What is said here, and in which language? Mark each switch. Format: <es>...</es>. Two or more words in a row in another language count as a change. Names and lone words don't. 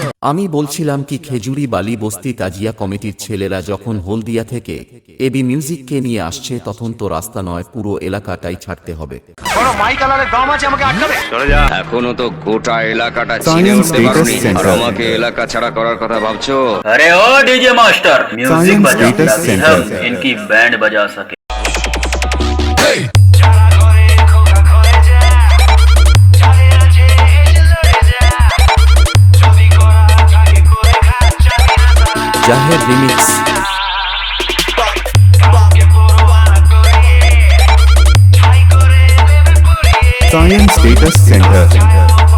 <bn>আমি বলছিলাম কি, খেজুরি বালি বস্তি তাজিয়া কমিটির ছেলেরা যখন হলদিয়া থেকে এবি মিউজিককে নিয়ে আসছে, তখন তো রাস্তা নয়, পুরো এলাকাটাই ছাড়তে হবে। এখনো তো গোটা এলাকাটা চিনে উঠতে পারোনি, আর আমাকে এলাকা ছাড়া করার কথা ভাবছো?</bn> <hi>अरे ओ</hi> <en>DJ master</en> <hi>म्यूजिक बजा, तभी हम इनकी बैंड बजा सके।</hi> <bn>জাহের রিমিক্স।</bn> <en>Science Data Center.</en>